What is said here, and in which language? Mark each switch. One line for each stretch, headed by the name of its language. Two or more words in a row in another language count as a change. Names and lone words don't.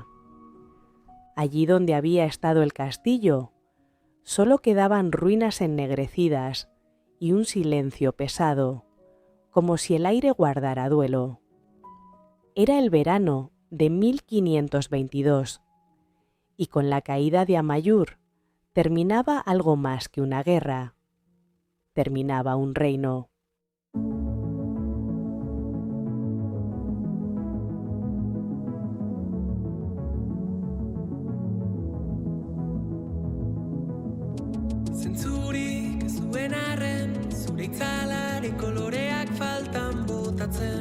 Spanish: Allí donde había estado el castillo, solo quedaban ruinas ennegrecidas y un silencio pesado, como si el aire guardara duelo. Era el verano de 1522, y con la caída de Amayur terminaba algo más que una guerra. Terminaba un reino.
Basque: Zentzurik ez duen arren, zure itzalaren koloreak faltan botatzen.